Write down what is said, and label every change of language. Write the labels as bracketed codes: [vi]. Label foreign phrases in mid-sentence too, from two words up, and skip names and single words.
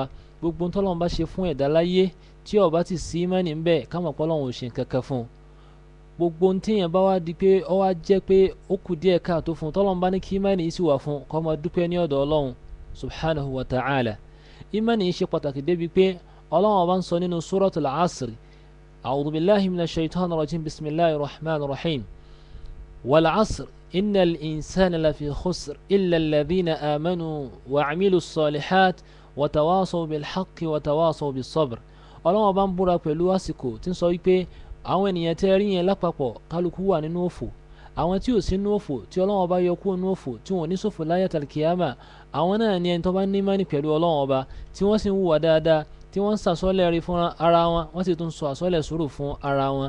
[yo] Gbogbo ohun t'Ọlọ́run bá ṣe fún ẹ̀dá láyé tí ó bá ti sí ìmánì ń bẹ, ká mọ̀ pé Ọlọ́run ò ṣe nǹkan kan fún un. Gbogbo ohun tí èèyàn bá wá di pé ó wá jẹ́ pé ó kù díẹ̀ káàtó fún un, t'Ọlọ́run bá ní kí ìmánì yìí sì wà fún un, kó máa dúpẹ́ ní ọ̀dọ̀ Ọlọ́run [ar] سبحانه وتعالى. [yo] Ìmánì yìí ṣe pàtàkì débi pé Ọlọ́run bá ń sọ nínú suratul Asr, [ar] أعوذ بالله من الشيطان الرجيم بسم الله الرحمن الرحيم والعصر إن الإنسان لفي خسر إلا الذين آمنوا وعملوا الصالحات وتواصوا بالحق وتواصوا بالصبر. [yo] Ọlọ́run bá ń búra pẹ̀lú àsìkò tí ń sọ wípé àwọn ènìyàn tẹ́ rí yẹn lápapọ̀ kálukú wà nínú òfò. Àwọn tí ò sí nínú òfò, tí Ọlọ́run bá yọ kúrò nínú òfò, tí wọn ò ní ṣòfò láyé àtàlkìyámà, àwọn náà ni ẹni tó bá ní ìmánì pẹ̀lú Ọlọ́run ọba, tí wọ́n sì ń hùwà dáadáa, tí wọ́n ń sàsọ́lẹ̀ rí fún ara wọn, wọ́n sì tún sọ àsọ́lẹ̀ sùúrù fún ara wọn.